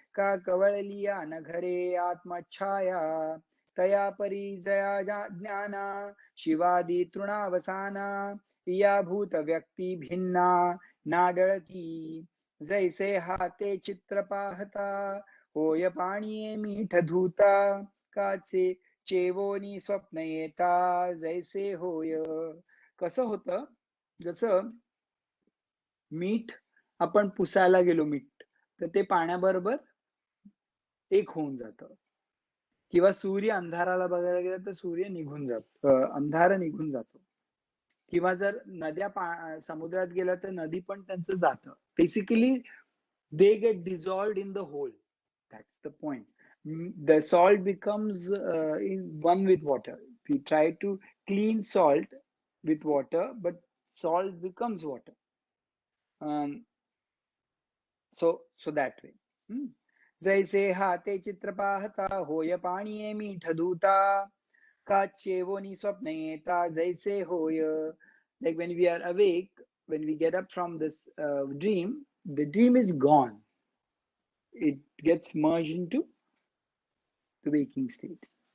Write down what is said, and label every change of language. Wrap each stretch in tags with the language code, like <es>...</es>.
<mr>का कवळलिया न घरे आत्मच्छाया, तया परी जया ज्ञाना. शिवादी तृणावसाना, या भूत व्यक्ती भिन्ना नाडळती. जैसे हाते चित्र पाहता, होय पाणीये मीठ धूता. काचे चेवोनी स्वप्न येता, जैसे होय. कसं होतं, जसं मीठ आपण पुसायला गेलो मीठ, तर ते पाण्याबरोबर एक होऊन जातं. किंवा सूर्य अंधाराला बघायला गेला तर सूर्य निघून जातो, अंधार निघून जातो. किंवा जर नद्या समुद्रात गेला तर नदी पण त्यांचं जातं.</mr> <en>Basically they get dissolved in the whole. That's the point. The salt becomes one with water. We try to clean salt with water, but salt becomes water. So that way.</en> <mr>जैसे हाते चित्र पाहता, होय पाणीये मीठ धूता. का चेवोनी स्वप्न येता, जैसे होय.</mr> <en>Like when we are awake, when we get up from this dream, the dream is gone. It gets merged into the waking state.</en>